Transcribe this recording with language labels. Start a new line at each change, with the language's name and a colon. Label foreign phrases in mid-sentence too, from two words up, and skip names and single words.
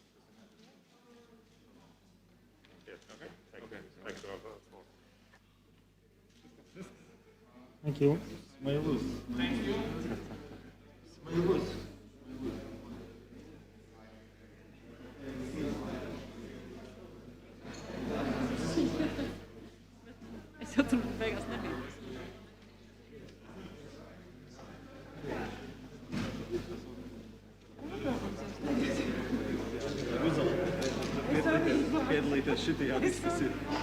English: Yes. Okay. Thank you. Thank you. Thank you.
Latvian: Es jau tur beigās nebija. Piedalīties šitajā diskusijā.